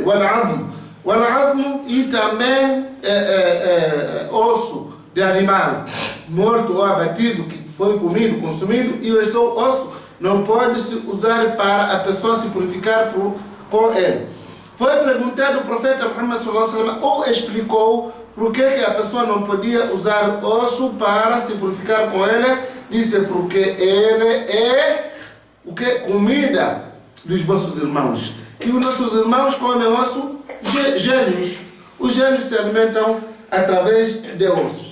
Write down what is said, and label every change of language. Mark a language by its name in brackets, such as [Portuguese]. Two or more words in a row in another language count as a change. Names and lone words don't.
[Portuguese] O al-azm e também osso de animal morto ou abatido, que foi comido, consumido, e esse osso não pode se usar para a pessoa se purificar com ele. Foi perguntado ao profeta Muhammad [Arabic] صلى الله عليه وسلم, [Portuguese] ou explicou por que a pessoa não podia usar osso para se purificar com ele. Disse porque ele é o que? Comida dos vossos irmãos. Que os nossos irmãos comem osso, gênios. Os gênios se alimentam através de ossos.